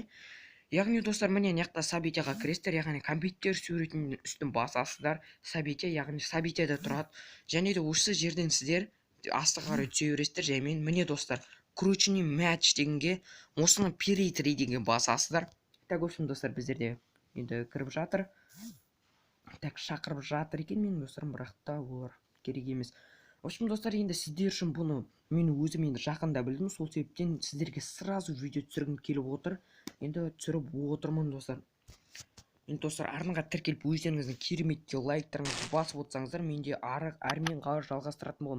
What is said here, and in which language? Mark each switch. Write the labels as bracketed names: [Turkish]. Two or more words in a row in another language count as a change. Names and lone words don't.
[Kazakh] Яғни достар, міне мына событияға кіресіздер, яғни компьютер суретінің үстін басасыздар. События, яғни событияда тұрады, және де осы жерден сіздер астыға қарай түсе бересіздер. Жаймен міне достар, кручный мяч дегенге, осыны перейтри деген басасыздар. Так, [Russian] в общем [Kazakh] достар, біздерде енді кіріп жатыр. Так, шақырып жатыр екен менің достарым, бірақ та олар керек емес. [Russian] В общем [Kazakh] достар, енді сіздер үшін бұны мен өзім енді жақында білдім, сол себептен сіздерге сразу видео түсіргім келіп отыр. Енді түсіріп отырмын достар. Енді достар, арнаға тіркеліп өздеріңіздің кереметте лайктарыңызды басып отырсаңыздар, менде әрмен қалай жалғастыратын боламын.